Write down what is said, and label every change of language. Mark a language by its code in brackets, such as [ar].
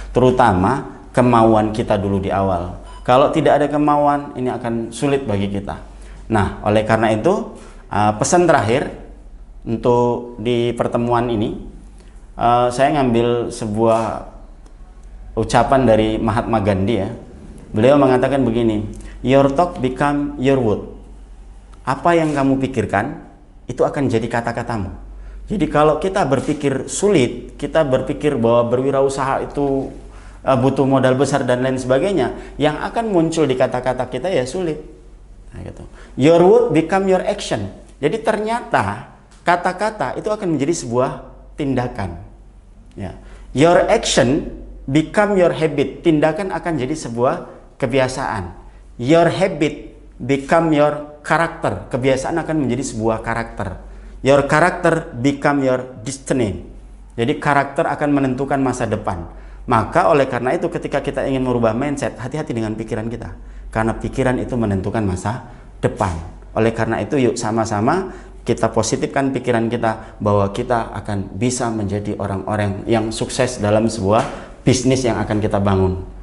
[id] Terutama kemauan kita dulu di awal. Kalau tidak ada kemauan, ini akan sulit bagi kita. Nah oleh karena itu pesan terakhir untuk di pertemuan ini, saya ngambil sebuah ucapan dari Mahatma Gandhi ya. Beliau mengatakan begini, [en] your talk become your word. [id] Apa yang kamu pikirkan itu akan jadi kata-katamu. Jadi kalau kita berpikir sulit, kita berpikir bahwa berwirausaha itu butuh modal besar dan lain sebagainya, yang akan muncul di kata-kata kita ya sulit. Nah, gitu. [en] Your word become your action. [id] Jadi ternyata kata-kata itu akan menjadi sebuah tindakan. Ya. [en] Your action become your habit. [id] Tindakan akan jadi sebuah kebiasaan. [en] Your habit become your character. [id] Kebiasaan akan menjadi sebuah karakter. [en] Your character become your destiny. [id] Jadi karakter akan menentukan masa depan. Maka oleh karena itu ketika kita ingin merubah mindset, hati-hati dengan pikiran kita. Karena pikiran itu menentukan masa depan. Oleh karena itu yuk sama-sama kita positifkan pikiran kita bahwa kita akan bisa menjadi orang-orang yang sukses dalam sebuah bisnis yang akan kita bangun.